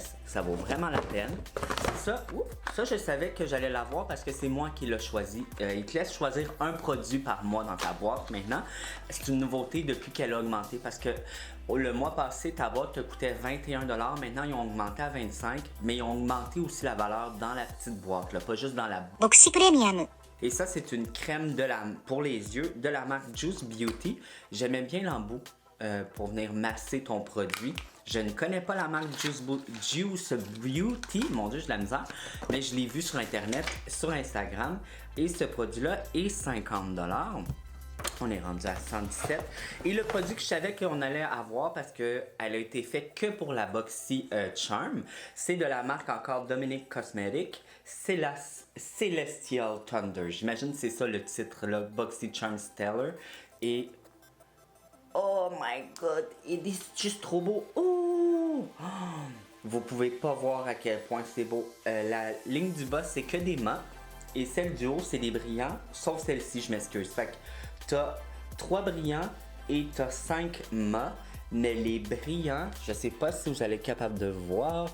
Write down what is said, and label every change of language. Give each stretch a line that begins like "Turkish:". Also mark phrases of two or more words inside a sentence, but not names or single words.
French: Ça vaut vraiment la peine. Ça, je savais que j'allais l'avoir parce que c'est moi qui l'ai choisi. Il te laisse choisir un produit par mois dans ta boîte maintenant. C'est une nouveauté depuis qu'elle a augmenté parce que le mois passé, ta boîte te coûtait 21$. Maintenant, ils ont augmenté à 25$, mais ils ont augmenté aussi la valeur dans la petite boîte, là, pas juste dans la... ボクシプレミアム Et ça, c'est une crème pour les yeux de la marque Juice Beauty. J'aimais bien l'embout pour venir masser ton produit. Je ne connais pas la marque Juice Beauty, mon Dieu, j'ai de la misère, mais je l'ai vu sur Internet, sur Instagram. Et ce produit-là est 50$. On est rendu à 117. Et le produit que je savais qu'on allait avoir parce qu'elle a été faite que pour la Boxy Charm, c'est de la marque encore Dominic Cosmetics. C'est la Celestial Thunder. J'imagine que c'est ça le titre, là, Boxy Charm Stellar. Et
English: oh my god,
French: il est juste trop beau. Oh! Vous pouvez pas voir à quel point c'est beau. La ligne du bas, c'est que des mats. Et celle du haut, c'est des brillants. Sauf celle-ci, je m'excuse. Fait que t'as 3 brillants et t'as 5 mats. Mais les brillants, je sais pas si vous allez être capable de voir.